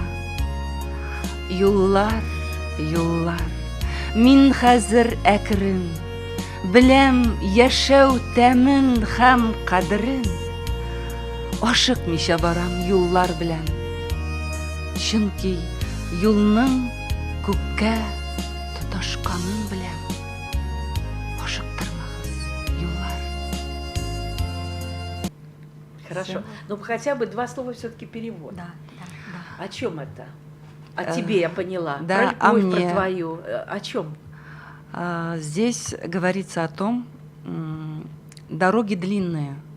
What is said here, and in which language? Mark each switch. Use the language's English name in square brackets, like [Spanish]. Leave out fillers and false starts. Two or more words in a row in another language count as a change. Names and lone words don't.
[Tatar] Юллар, юллар, мин хәзер әкрен, беләм яшәү тәмен һәм кадерен. Ашыкмыйча барам юллар белән. Чөнки юлның күккә тоташканын беләм. Ашыктырмагыз, юллар. [Russian] Хорошо. Ну, хотя бы два слова все-таки перевод. Да, да, да. О чем это? О тебе я поняла. да, Про о любовь, мне. про твою. О чем? Здесь говорится о том, дороги длинные.